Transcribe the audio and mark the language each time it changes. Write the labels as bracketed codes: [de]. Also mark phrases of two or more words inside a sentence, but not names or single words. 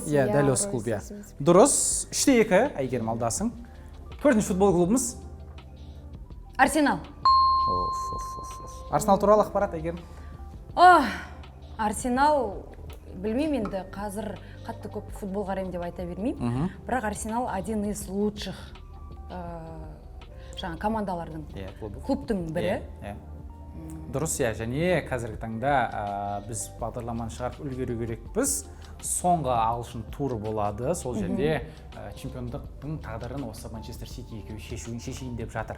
[kk] Иә, дәл осы клуб, иә. Дұрыс. 3-2, Айгерім алдасың. Төртінші футбол клубымыз Арсенал. Арсенал туралы ақпарат, Айгерім? Арсенал, білмеймін енді, қазір қатты көп футбол қараймын деп айта бермеймін. Бірақ Арсенал [ru] один из лучших [kk] командалардың, клубтың бірі. Дұрыс, иә, және қазіргі таңда біз бағдарламаны шығарып үлгеру керекпіз. Соңғы ағылшын туры болады, сол жерде чемпиондықтың тағдырын осы Манчестер Сити екеуі шешейін деп жатыр.